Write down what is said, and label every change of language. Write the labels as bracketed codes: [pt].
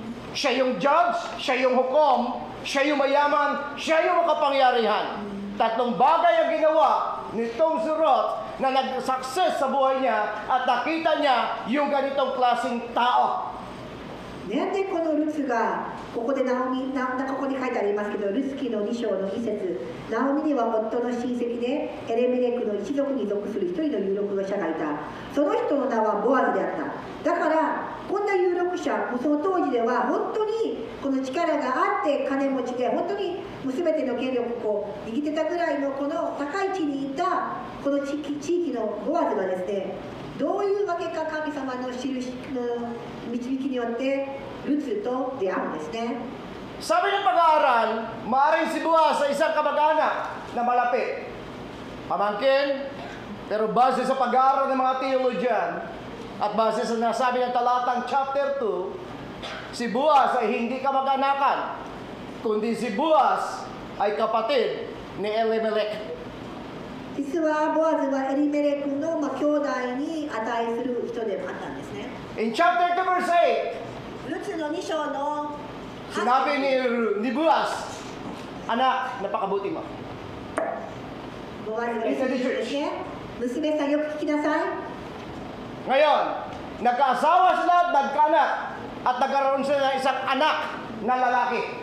[tl] Siya yung judge, siya yung hukom, siya yung mayaman, siya yung makapangyarihan. Tatlong bagay ang ginawa nitong si Ruth na nag-success sa buhay niya at nakita niya yung ganitong klaseng tao. [ja] なんでこのルツがここでここに書いてありますけど、ルツ記の2章の1節、ナオミには夫の親戚でエレメレクの一族に属する一人の有力者がいた。その人の名はボアズであった。だからこんな有力者、その当時では本当にこの力があって金持ちで、本当にもう全ての権力を握ってたぐらいのこの高い地にいたこの地域のボアズがですね、どういうわけか神様の印の導きによってルツと出会うんですね。 [tl] Sabi ng pag-aaral, maaaring si Boaz sa isang kamag-anak na malapit. Pamangkin, pero base sa pag-aaral ng mga theologian at base sa nasabi ng talatang chapter 2, si Boaz ay hindi kamag-anakan, kundi si Boaz ay kapatid ni Elimelech. [ja] 実はボアズはエリメレクの兄弟に値する人でもあったんですね。 [en] In chapter 2 verse 8, [ja] ルツの2章の [tl] sinabi ni Boaz, anak, napakabuti mo. [ja] ボアズがルツに言うんですね。娘さんよく聞きなさい。 [tl] Ngayon, nagkaasawa sila at nagkaanak at nagkaroon sila ng isang anak na lalaki.